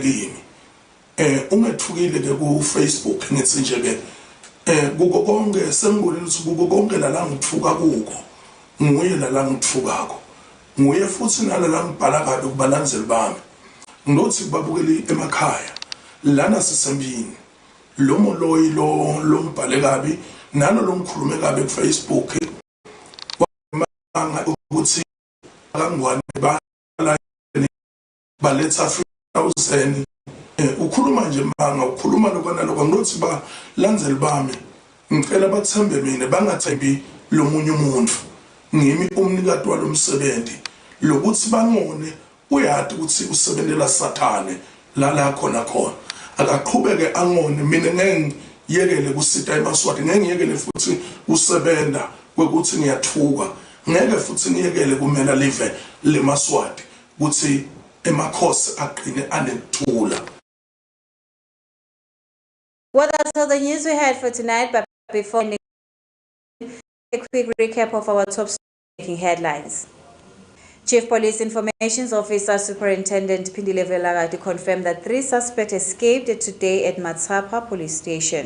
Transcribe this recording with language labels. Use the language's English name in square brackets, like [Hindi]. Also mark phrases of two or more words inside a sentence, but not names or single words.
[Swati] kimi ungethukile ke ku Facebook ngithi nje ke kuko konke sengibonile ukuthi kuko konke la ngithuka kuko nguye la ngithukako nguye futhi nala ngibhala kabi kubalandzeli bami ngothi babukeli emakhaya lana sisembini lo moloyi lo ngibhale kabi nalo lo ngikhulume kabi ku Facebook manga ukuthi akangwane baletha 3000 ukhuluma nje manga ukhuluma lokho nalokho ngothi balandzeli bami ngicela bathembe mina bangathembi lo munye umuntu ngimi umnikati walomsebenzi lokuthi bangone uyati ukuthi usebenzela sathane la khona akaqhubeke angone mina ngeke ngiyekele kusita eMaswati ngeke ngiyekele futhi usebenda kwekuthi ngiyathuka ngeke futhi ngiyekele kumela live leMaswati ukuthi emakhosi aqine anekuthula. [English] Well, that's all the news we had for tonight, but before a quick recap of our top breaking headlines. Chief Police Information Officer Superintendent Pindile Velagati confirmed that 3 suspects escaped today at Matsapa Police Station.